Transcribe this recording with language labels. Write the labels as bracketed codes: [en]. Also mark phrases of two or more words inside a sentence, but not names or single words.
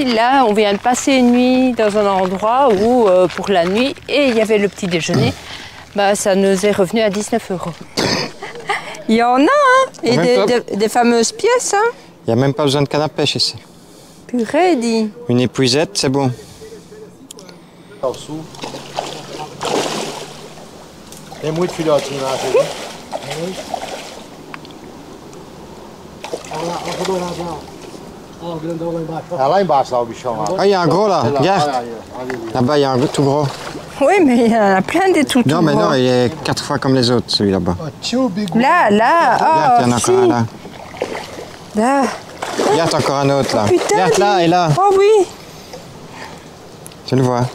[fr] Là, on vient de passer une nuit dans un endroit où, pour la nuit, et il y avait le petit déjeuner, bah, ça nous est revenu à 19 €. Il y en a, hein, et des fameuses pièces. Hein. Il n'y a même pas besoin de canne à pêche ici. Purée, dit. Une épuisette, c'est bon. [pt] Tem muito filhotinho lá, você viu? Olha lá, olha o dourado lá. Olha o grandão lá embaixo. Ah, lá embaixo, lá o bichão lá. [fr] Ah, il y a un gros là, regarde. Là-bas, il y a un tout gros. Oui, mais il y en a plein des tout Non, mais gros. non, il est 4 fois comme les autres, celui là-bas. Là, Regarde, il y en a oh, si. encore un là. Là. Regarde encore un autre là. Putain, Regarde là et là. Oh oui. Tu le vois?